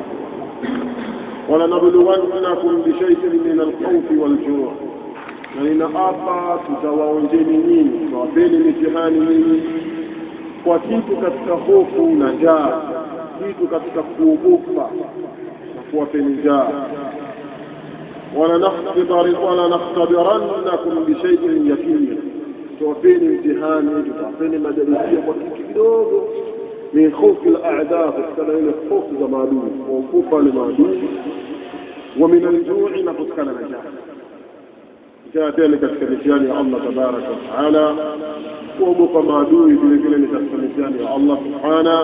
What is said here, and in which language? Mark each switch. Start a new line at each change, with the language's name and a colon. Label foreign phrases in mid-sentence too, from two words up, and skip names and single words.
Arabic: ولنبلونكم بشيء من الخوف والجوع,
Swahili: na ninaapa tutawaonjeni nyinyi, tutawapeni mitihani nyinyi kwa kitu katika hofu na njaa, kitu katika kuogopa na kuwapeni njaa.
Arabic: ولنختبرنكم بشيء يسير,
Swahili: tutawapeni mtihani, tutawapeni majaribio kwa kitu kidogo.
Arabic: من خوف الأعداء,
Swahili: kusikana ile hofu za maadui, kuogopa wale maadui.
Arabic: ومن الجوع,
Swahili: na kusikana na njaa. Njaa tele katika mitihani ya Allah
Arabic: تبارك وتعالى,
Swahili: kuogopa maadui vile vile ni katika mitihani ya Allah subhanahu.